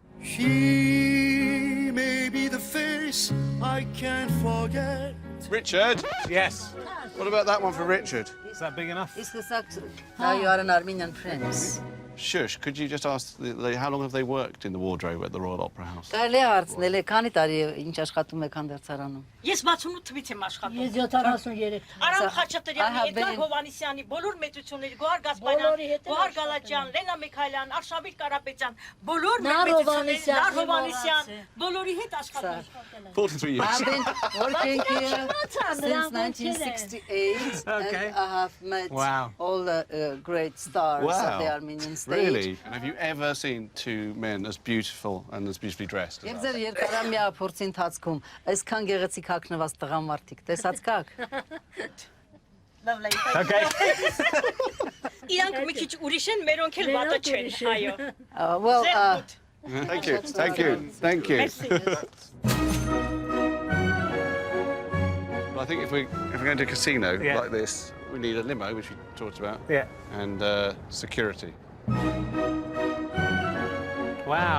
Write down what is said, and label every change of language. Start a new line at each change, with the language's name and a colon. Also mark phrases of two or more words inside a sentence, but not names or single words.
English: She may be the face I can't forget. Richard! Yes. What about that one for Richard? Is that big enough? It's the success. Now you are an Armenian prince. Shush, could you just ask, how long have they worked in the wardrobe at the Royal Opera House?
Armenian: Կարելի է հարցնել, քանի տարի ինչ աշխատում եք հանդերձարանում։ Ես 68 թվից եմ աշխատում։ Ես 73 Արամ Խաչատրյանի,
English: I have
Armenian: Էդգար
English: been-
Armenian: Հովանեսյանի, բոլոր մեծությունների, Գոհար Գասպարյան, Գոհար Գալաջյան, Լենա Միքայելյան, Արշավիր Կարապետյան, բոլոր մեծությունների, Լար Հովանեսյան, բոլորի հետ աշխատում։
English: 43 years. I've been working here since 1968, Okay. and I have met Wow. all the great stars of the Armenian stage. Really? And have you ever seen two men as beautiful and as beautifully dressed?
Armenian: Եվ ձեր երկարամյա փորձի ընթացքում այսքան գեղեցիկ հագնված տղամարդիկ տեսած կաք։ Լավ լայք։
English: Okay.
Armenian: Իրանք մի քիչ ուրիշ են, մերոնք էլ վատը չեն, այո։
English: Well, Thank you, thank you, thank you. I think if we're going to a casino like this, we need a limo, which we talked about. Yeah. And security. Wow.